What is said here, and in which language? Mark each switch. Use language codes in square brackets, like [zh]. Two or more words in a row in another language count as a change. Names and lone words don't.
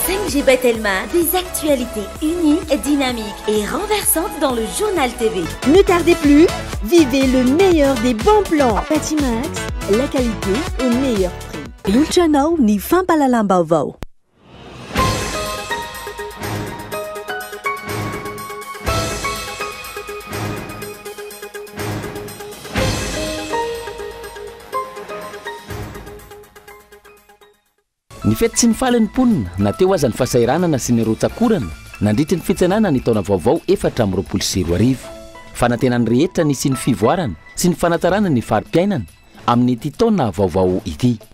[fr] NGB Telma, des actualités uniques, dynamiques et renversantes dans le journal TV. Ne tardez plus, vivez le meilleur des bons plans. Patimax, la qualité au meilleur prix. [mg] Yulchanao ni fampalalam-baovao. Ny fety sy ny faly ny mponina na teo aza ny fahasahiranana sy ny rotsakorana nandritry ny fitsenana ny taona vaovao 2024 fanantenany rehetra ny sy ny fivoarana sy ny fanatarana ny farim-piainana amin'ity taona vaovao ity.